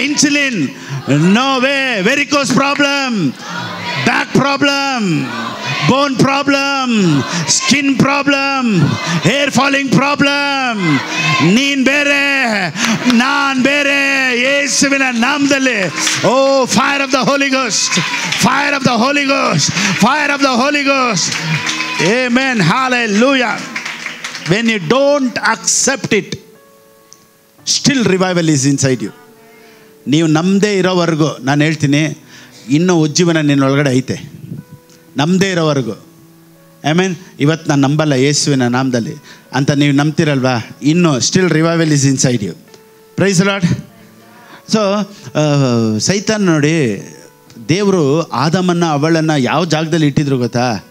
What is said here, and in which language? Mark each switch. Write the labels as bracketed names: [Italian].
[English] Insulin, no way. Varicose problem, back problem, bone problem, skin problem, hair falling problem. [Kannada] ನೀನ್ ಬೇರೆ ನಾನ್ ಬೇರೆ, ಯೇಸುವಿನ ನಾಮದಲ್ಲಿ. [English] Oh, fire of the holy ghost, fire of the holy ghost, fire of the holy ghost. Amen. Hallelujah. When you don't accept it, still revival is inside you. [Kannada] ನೀವು ನಮ್ಮದೇ ಇರೋವರೆಗೂ, ನಾನು ಹೇಳ್ತೀನಿ, ಇನ್ನೂ ಉಜ್ಜೀವನ ನಿನ್ನೊಳಗಡೆ ಐತೆ, ನಮ್ಮದೇ ಇರೋವರೆಗೂ. ಆಮೇನ್. ಇವತ್ತು ನಾನು ನಂಬಲ್ಲ ಯೇಸುವಿನ ನಾಮದಲ್ಲಿ ಅಂತ ನೀವು ನಂಬ್ತಿರಲ್ವಾ, ಇನ್ನೂ [English] Still revival is inside you. Praise the Lord. [Kannada] So ಸೈತಾನ್ ನೋಡಿ, ದೇವರು ಆದಮನ್ನು ಅವಳನ್ನು ಯಾವ ಜಾಗದಲ್ಲಿ ಇಟ್ಟಿದ್ರು ಗೊತ್ತಾ?